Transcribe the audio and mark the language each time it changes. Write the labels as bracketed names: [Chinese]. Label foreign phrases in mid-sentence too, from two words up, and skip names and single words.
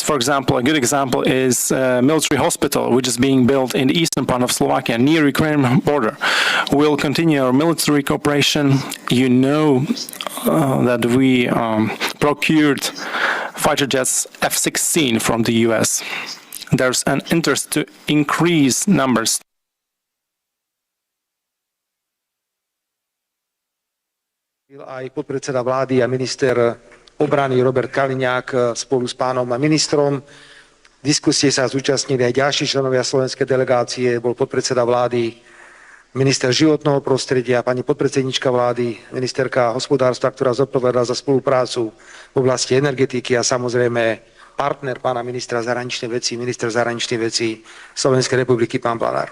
[English] For example, a good example is a military hospital which is being built in the eastern part of Slovakia near Ukraine border. We'll continue our military cooperation. You know that we procured fighter jets F-16 from the US. There's an interest to increase numbers. [Slovak] Aj podpredseda vlády a minister obrany Robert Kaliňák spolu s pánom ministrom. Diskusie sa zúčastnili aj ďalší členovia slovenskej delegácie, bol podpredseda vlády, minister životného prostredia, pani podpredsednička vlády, ministerka hospodárstva, ktorá zodpovedala za spoluprácu v oblasti energetiky a samozrejme partner pána ministra zahraničných vecí, minister zahraničných vecí Slovenskej republiky, pán Blanár.